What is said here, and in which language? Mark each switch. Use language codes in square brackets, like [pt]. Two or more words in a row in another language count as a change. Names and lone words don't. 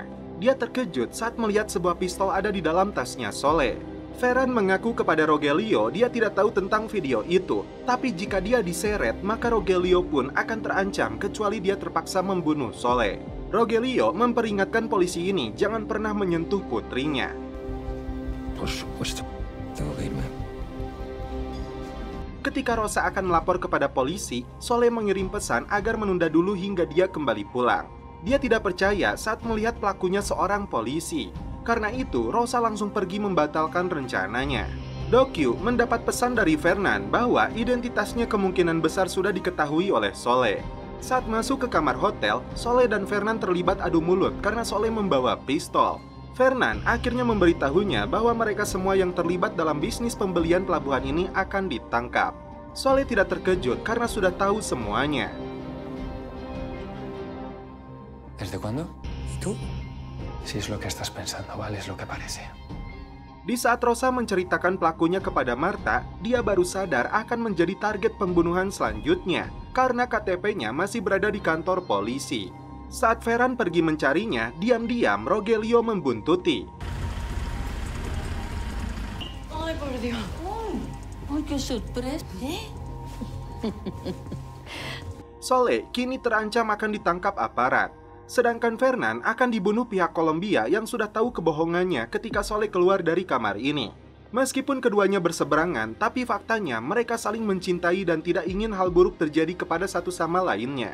[id] Dia terkejut saat melihat sebuah pistol ada di dalam tasnya Soleh. Ferran mengaku kepada Rogelio dia tidak tahu tentang video itu, tapi jika dia diseret maka Rogelio pun akan terancam kecuali dia terpaksa membunuh Soleh. Rogelio memperingatkan polisi ini jangan pernah menyentuh putrinya. [es] Por supuesto, tengo que irme. [id] Ketika Rosa akan melapor kepada polisi, Soleh mengirim pesan agar menunda dulu hingga dia kembali pulang. Dia tidak percaya saat melihat pelakunya seorang polisi. Karena itu, Rosa langsung pergi membatalkan rencananya. Dokyu mendapat pesan dari Fernan bahwa identitasnya kemungkinan besar sudah diketahui oleh Soleh. Saat masuk ke kamar hotel, Soleh dan Fernan terlibat adu mulut karena Soleh membawa pistol. Fernan akhirnya memberitahunya bahwa mereka semua yang terlibat dalam bisnis pembelian pelabuhan ini akan ditangkap. Soleh tidak terkejut karena sudah tahu semuanya. [es] ¿Desde cuándo? ¿Y tú? Si es lo que estás pensando, vale, es lo que parece. [id] Di saat Rosa menceritakan pelakunya kepada Marta, dia baru sadar akan menjadi target pembunuhan selanjutnya karena KTP-nya masih berada di kantor polisi. Saat Ferran pergi mencarinya, diam-diam Rogelio membuntuti. [es] Ay, por Dios. Ay, qué sorpresa. [id] Soleh kini terancam akan ditangkap aparat. Sedangkan Fernan akan dibunuh pihak Kolombia yang sudah tahu kebohongannya ketika Soleh keluar dari kamar ini. Meskipun keduanya berseberangan, tapi faktanya mereka saling mencintai dan tidak ingin hal buruk terjadi kepada satu sama lainnya.